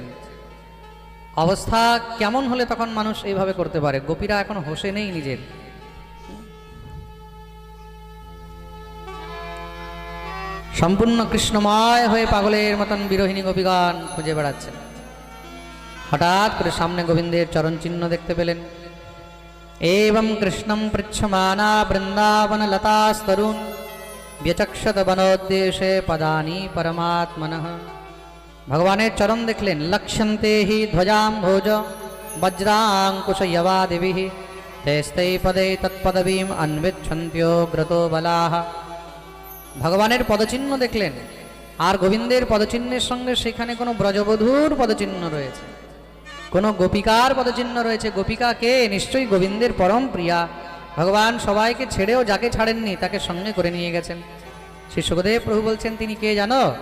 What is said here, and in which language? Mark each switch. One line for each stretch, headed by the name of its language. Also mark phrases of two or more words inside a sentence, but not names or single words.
Bangla: অবস্থা কেমন হলে তখন মানুষ এইভাবে করতে পারে? গোপীরা এখন হোসে নেই নিজের। সম্পূর্ণ কৃষ্ণময় হয়ে পাগলের মতন বিরোহিণী গোপীগণ খুঁজে বেড়াচ্ছেন। হঠাৎ করে সামনে গোবিন্দের চরণ চিহ্ন দেখতে পেলেন।
Sanskrit: एवं कृष्णं पृच्छमाना वृंदावन लतास्तरुण व्यचक्षत वनोद्देशे पदानि परमात्मनः।
Bangla: ভগবানের চরণ দেখলেন।
Sanskrit: लक्ष्यन्ते हि ध्वजाम्भोज वज्रांकुश यवादिभिः तेस्तै पदे तत्पदवीम् अन्विच्छन्त्योग्रतो बलाः।
Bangla: ভগবানের পদচিহ্ন দেখলেন, আর গোবিন্দের পদচিহ্নের সঙ্গে সেখানে কোনো ব্রজবধূর পদচিহ্ন রয়েছে, কোনো গোপিকার পদচিহ্ন রয়েছে। গোপিকা কে? নিশ্চয়ই গোবিন্দের পরম প্রিয়া। ভগবান সবাইকে ছেড়েও যাকে ছাড়েননি তাকে সঙ্গে করে নিয়ে গেছেন। শ্রী সুখদেব প্রভু বলছেন, তিনি কে জানো?